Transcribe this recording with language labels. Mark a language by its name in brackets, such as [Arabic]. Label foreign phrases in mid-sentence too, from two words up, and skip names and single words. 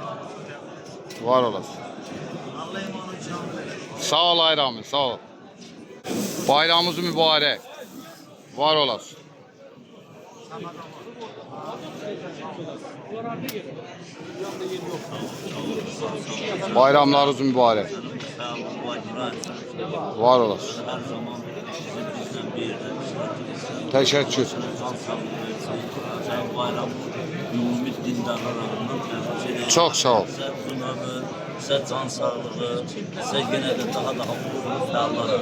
[Azerbaijani] Var olasın. Sağ ol Ayramin, sağ ol. Bayramımız mübarək. Var olasın. Bayramlarınız mübarək. Var olasın. Teşekkür. [Turkish] Çok sağ ol. [Azerbaijani] Size can sağlığı, size gene de daha uğurlu fəallara.